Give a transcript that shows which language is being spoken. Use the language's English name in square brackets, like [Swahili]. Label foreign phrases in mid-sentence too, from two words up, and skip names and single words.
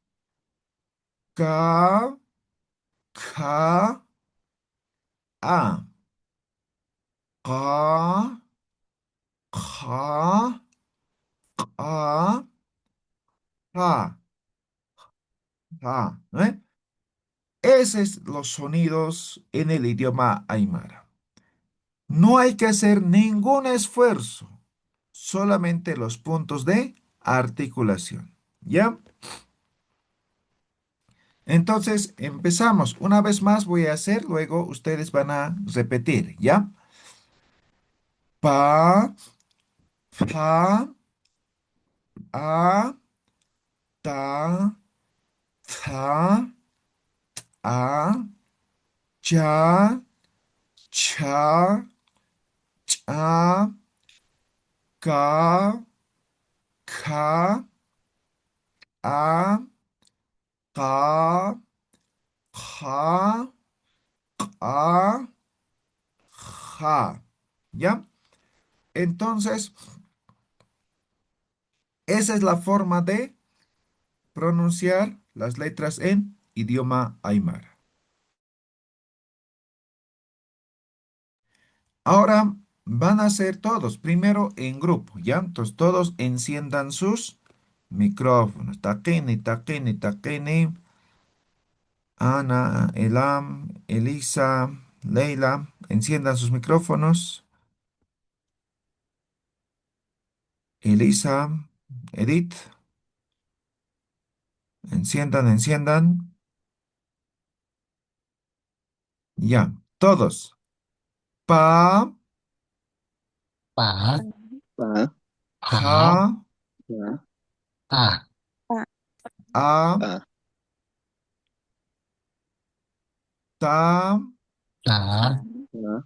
[Spanish] Ka, ka, a. Ka, ka, ka, ka, ka, ¿eh? Esos son los sonidos en el idioma aymara. No hay que hacer ningún esfuerzo, solamente los puntos de articulación. ¿Ya? Entonces, empezamos. Una vez más voy a hacer, luego ustedes van a repetir, ¿ya? Pa, pa, a, ta, ta, a, cha, cha, cha, ka, ka, a, ka, ja, a, ja. ¿Ya? Entonces, esa es la forma de pronunciar las letras en idioma aymara. Ahora van a ser todos, primero en grupo, ¿ya? Entonces todos enciendan sus micrófonos. Taquene, taquene, taquene. Ana, Elam, Elisa, Leila, enciendan sus micrófonos. Elisa, Edith, enciendan, enciendan. Ya, todos. Pa, pa, Pa, pa, ja, pa, a, a, a, ta, ta, ta,